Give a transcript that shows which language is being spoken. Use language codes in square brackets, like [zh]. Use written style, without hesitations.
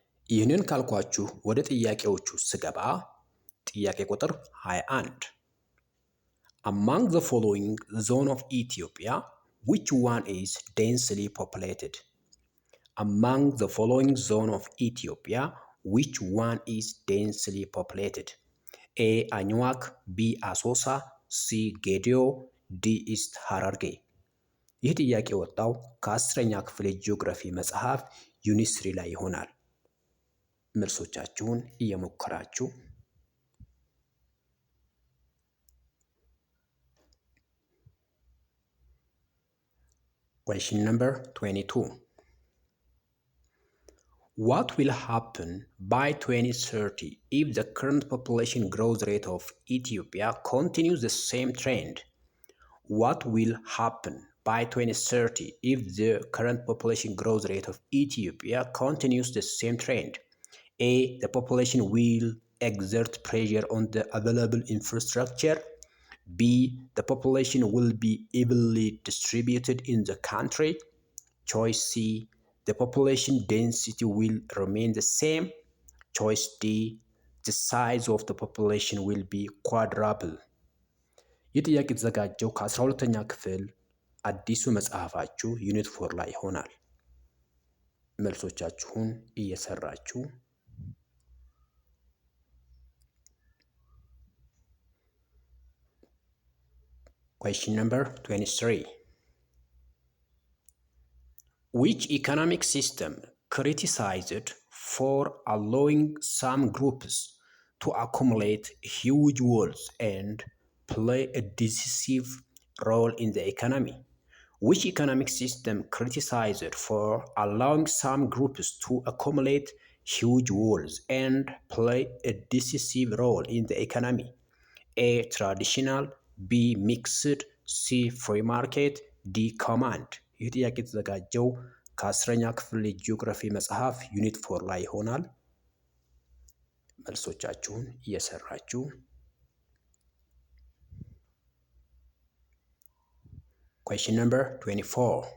[am] ይህንን ካልኳችሁ ወደ ጥያቄዎቹ ስገባ ጥያቄ ቁጥር 21 [en] Among the following zone of Ethiopia, which one is densely populated? Among the following zone of Ethiopia, which one is densely populated? A. Anuak, B. Asosa, C. Gedio, D. [am] East Hararge። ይህ ጥያቄ ወጣው ከ10ኛ ክፍል ጂኦግራፊ መጽሐፍ ዩኒት 3 ላይ ይሆናል። መልሶቻችሁን እየሞከራችሁ [en] Question number 22. What will happen by 2030 if the current population growth rate of Ethiopia continues the same trend? What will happen by 2030 if the current population growth rate of Ethiopia continues the same trend? A. The population will exert pressure on the available infrastructure. B. The population will be evenly distributed in the country. Choice C. The population density will remain the same. Choice D. The size of the population will be quadruple. [am] ይህ ጥያቄ የተዘጋጀው ከ12ኛ ክፍል አዲሱ መጽሐፋችሁ ዩኒት 4 ላይ ይሆናል። መልሶቻችሁን እየሰራችሁ [en] Question number 23. Which economic system criticized for allowing some groups to accumulate huge wealth and play a decisive role in the economy? Which economic system criticized for allowing some groups to accumulate huge wealth and play a decisive role in the economy? A. Traditional, B. Mixed, C. Free market, D. [am] Command። ይህ ጥያቄ የተዘጋጀው ከ10ኛ ክፍል ጂኦግራፊ መጽሐፍ ዩኒት 4 ላይ ይሆናል። መልሶቻችሁን እየሰራችሁ [en] Question number 24.